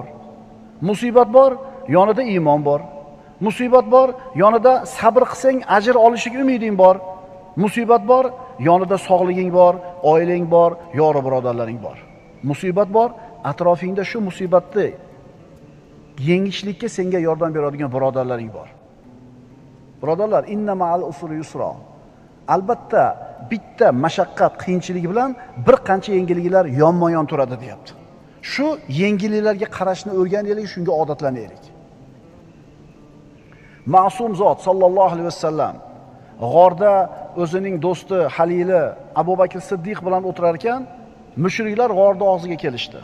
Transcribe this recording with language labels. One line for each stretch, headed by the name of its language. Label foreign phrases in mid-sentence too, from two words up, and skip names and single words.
Uzbek: Musibat bor, yonida iymon bor. Musibat bor, yonida sabr qilsang ajr olishga umiding bor. Musibat bor, yonida sog'liging bor, oilang bor, yori birodarlaring bor. Musibat bor, atrofingda shu musibatni yengishlikka senga yordam beradigan birodarlaring bor. Birodarlar,
Arabic: إن مع العسر يسرا.
Uzbek: Albatta bitta mashaqqat, qiyinchilik bilan bir qancha yengilliklar yonma-yon turadi deyapti. Shu yengilliklarga qarashni o'rganaylik, shunga odatlanaylik. Ma'sum zot
Arabic: صلى الله عليه وسلم
Uzbek: g'orda o'zining do'sti Halili Abu Bakr Siddiq bilan o'tirar ekan, mushriklar g'orda og'ziga kelishdi.